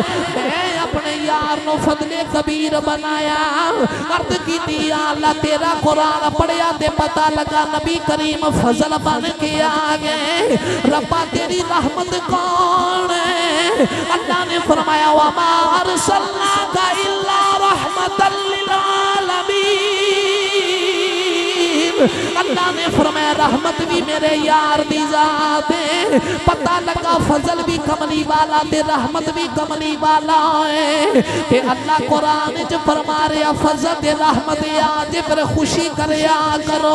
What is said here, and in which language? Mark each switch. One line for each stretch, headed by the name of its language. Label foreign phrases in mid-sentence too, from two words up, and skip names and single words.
Punjabi: ਮੈਂ ਅਪਣੇ ਯਾਰ ਨੂੰ ਫ਼ਜ਼ਲੇ ਕਬੀਰ ਬਣਾਇਆ। ਅਰਜ਼ ਕੀ ਯਾ ਅੱਲਾਹ ਤੇਰਾ ਕੁਰਾਨ ਪੜ੍ਹਿਆ ਤੇ ਪਤਾ ਲੱਗਾ ਨਬੀ ਕਰੀਮ ਫ਼ਜ਼ਲ ਬਣ ਕੇ ਆ ਗਏ। ਰੱਬਾ ਤੇਰੀ ਰਹਿਮਤ ਕੌਣ ਹੈ? ਅੱਲਾਹ ਨੇ ਫ਼ਰਮਾਇਆ
Arabic: وما أرسلناك إلا رحمة للعالمين.
Punjabi: ਅੱਲਾਹ ਨੇ ਫ਼ਰਮਾਇਆ ਰਹਿਮਤ ਭੀ ਮੇਰੇ ਯਾਰ ਦੀ ਜ਼ਾਤ ਹੈ। ਪਤਾ ਲੱਗਾ ਫ਼ਜ਼ਲ ਭੀ ਕਮਲੀ ਵਾਲਾ ਤੇ ਰਹਿਮਤ ਭੀ ਕਮਲੀ ਵਾਲਾ ਹੈ। ਤੇ ਅੱਲਾਹ ਕੁਰਾਨ ਚ ਫ਼ਰਮਾ ਰਿਹਾ ਫ਼ਜ਼ਲ ਤੇ ਰਹਿਮਤ ਆਜ ਫਿਰ ਖ਼ੁਸ਼ੀ ਕਰਿਆ ਕਰੋ।